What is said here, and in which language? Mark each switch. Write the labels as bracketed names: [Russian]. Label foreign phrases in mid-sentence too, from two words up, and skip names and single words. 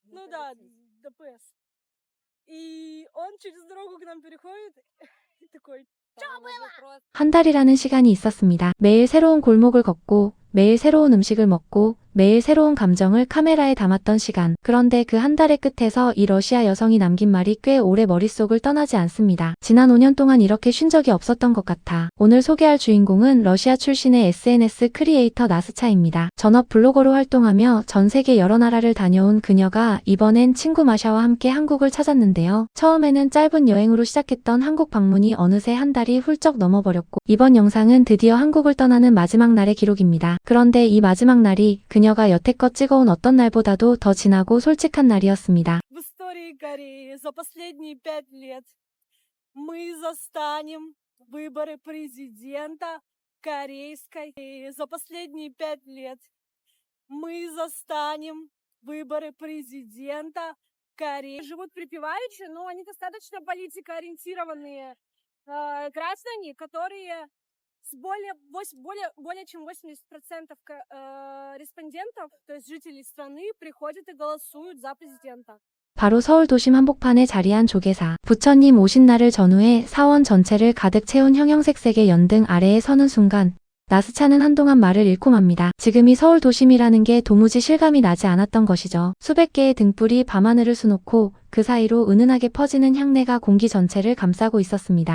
[Russian] Ну да, ДПС. И он через дорогу к нам переходит и такой: [Korean] 한 달이라는 시간이 있었습니다. 매일 새로운 골목을 걷고, 매일 새로운 음식을 먹고, 매일 새로운 감정을 카메라에 담았던 시간. 그런데 그 한 달의 끝에서 이 러시아 여성이 남긴 말이 꽤 오래 머릿속을 떠나지 않습니다. 지난 5년 동안 이렇게 쉰 적이 없었던 것 같아. 오늘 소개할 주인공은 러시아 출신의 SNS 크리에이터 나스차입니다. 전업 블로거로 활동하며 전 세계 여러 나라를 다녀온 그녀가 이번엔 친구 마샤와 함께 한국을 찾았는데요. 처음에는 짧은 여행으로 시작했던 한국 방문이 어느새 한 달이 훌쩍 넘어버렸고, 이번 영상은 드디어 한국을 떠나는 마지막 날의 기록입니다. 그런데 이 마지막 날이 그녀가 여태껏 찍어온 어떤 날보다도 더 진하고 솔직한 날이었습니다. [Russian] в истории Кореи за последние 5 лет мы застанем выборы президента корейской. И за последние 5 лет мы застанем выборы президента Кореи. Живут припеваючи, но они достаточно политикоориентированные граждане, которые с более чем 80% респондентов, то есть жителей страны, приходят и голосуют за президента. [Korean] 바로 서울 도심 한복판에 자리한 조계사. 부처님 오신 날을 전후해 사원 전체를 가득 채운 형형색색의 연등 아래에 서는 순간 나스차는 한동안 말을 잃고 맙니다. 지금이 서울 도심이라는 게 도무지 실감이 나지 않았던 것이죠. 수백 개의 등불이 밤하늘을 수놓고 그 사이로 은은하게 퍼지는 향내가 공기 전체를 감싸고 있었습니다.